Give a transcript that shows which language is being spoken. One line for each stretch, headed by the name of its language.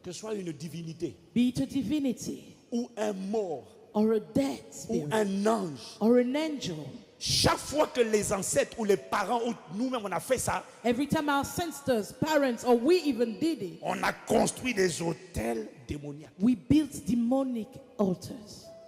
French: que ce soit une divinité
English: be it a divinity
French: ou un mort
English: or a dead
French: ou
English: spirit
French: un ange,
English: or an angel,
French: chaque fois que les ancêtres ou les parents ou nous-mêmes on a fait ça,
English: every time our ancestors, parents, or we even did it,
French: on a construit des hôtels démoniaques.
English: we built demonic altars.